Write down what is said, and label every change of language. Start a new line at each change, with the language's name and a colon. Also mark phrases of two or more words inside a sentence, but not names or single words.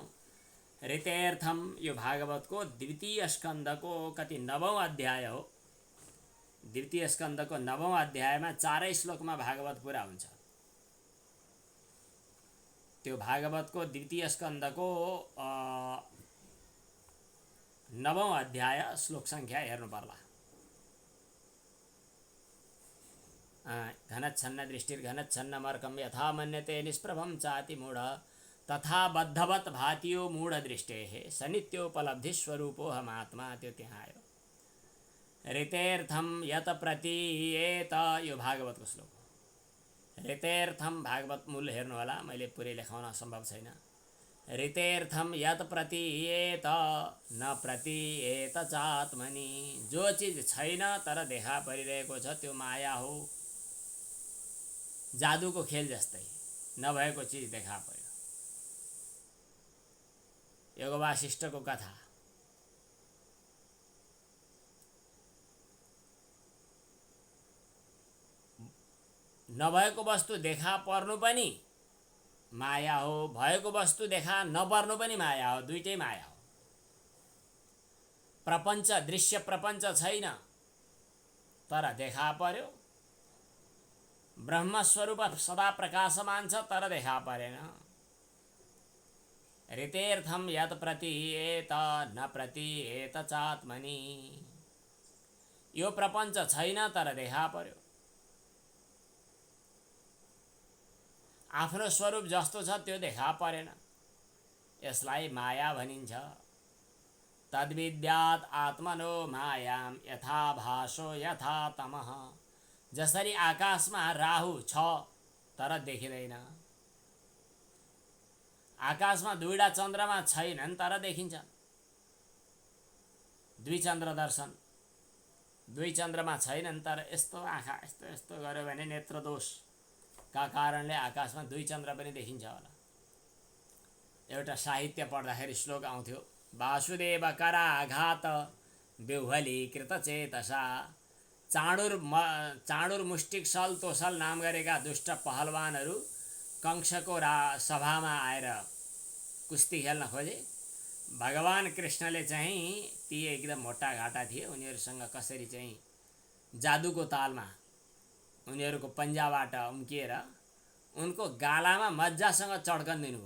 Nepali: ऋतेर्थम, यो भागवतको द्वितीय स्कन्धको कति 9औं अध्याय हो। द्वितीय स्कन्धको 9औं अध्यायमा 4 श्लोकमा भागवत पुरा हुन्छ। त्यो भागवतको द्वितीय स्कन्धको 9औं अध्याय श्लोक सङ्ख्या हेर्नु पर्ला।
Sanskrit: घनच्छन्न दृष्टिर्घनच्छन्नमर्कं यथा मन्यते निष्प्रभं चातिमूढ तथा बद्धवत् भाति यो मूढदृष्टेः स नित्योपलब्धिस्वरूपोऽहमात्मा।
Nepali: त्यो त्यहाँ आयो।
Sanskrit: ऋतेर्थम यत प्रतीयेत,
Nepali: यो भागवतको श्लोक हो। ऋतेर्थम, भागवत मूल हेर्नु होला, मैले पुरै लेखाउन सम्भव छैन।
Sanskrit: ऋतेर्थम यत प्रतीयेत न प्रतीयेत चात्मनि,
Nepali: जो चिज छैन तर देखा परिरहेको छ त्यो माया हो। जादुको खेल जस्तै नभएको चिज देखा पर्यो। योग वासिष्ठको कथा। नभएको वस्तु देखा पर्नु पनि माया हो, भएको वस्तु देखा नपर्नु पनि माया हो, दुईटै माया हो। प्रपञ्च, दृश्य प्रपञ्च छैन तर देखा पर्यो। ब्रह्मस्वरूप सदा प्रकाशमान छ तर देखा परेन।
Sanskrit: ऋतेर्थम यत प्रतीयेत न प्रतीयेत चात्मनि,
Nepali: यो प्रपञ्च छैन तर देखा पर्यो। आफ्नो स्वरूप जस्तो छ त्यो देखा परेन, यसलाई माया भनिन्छ।
Sanskrit: तद्विद्यात् आत्मनो मायाम यथा भासो यथा तमः।
Nepali: जसरी आकाशमा राहु छ तर देखिँदैन, आकाशमा दुईटा चन्द्रमा छैनन् तर देखिन्छ। द्विचन्द्र दर्शन, दुई चन्द्रमा छैनन् तर यस्तो आँखा यस्तो यस्तो गर्यो भने नेत्र दोषका कारणले आकाशमा दुई चन्द्र पनि देखिन्छ होला। एउटा साहित्य पढ्दाखेरि श्लोक आउँथ्यो,
Sanskrit: वासुदेव कराघात बिह्वलीकृत चेतसा।
Nepali: चाँडुर मुष्टिक सल तोसल नाम गरेका दुष्ट पहलवानहरू कंसको सभामा आएर कुस्ती खेल्न खोजे। भगवान कृष्णले चाहिँ ती एकदम मोटा घाटा थिए, उनीहरूसँग कसरी चाहिँ जादुको तालमा उनीहरूको पन्जाबाट उम्किएर उनको गालामा मजासँग चड्कन दिनुभयो।